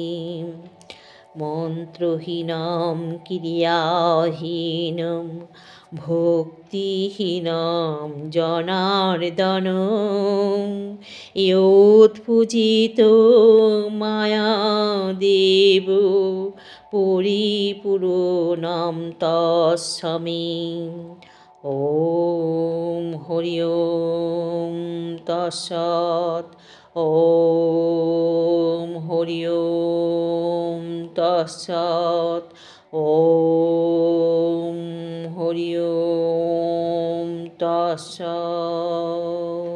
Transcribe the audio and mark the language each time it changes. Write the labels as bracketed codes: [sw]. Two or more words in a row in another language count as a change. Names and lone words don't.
[sa] মন্ত্রহীনম ক্রিয়াহীনম ভক্তিহীনম জনার্দন ইয়োৎপূজিত মায়াদেব পরিপূর্ণম তস্মৈ। ওম হরি ওম তৎসৎ। ॐ हरि ओं तत्सत् ॐ हरि ओं तत्सत्।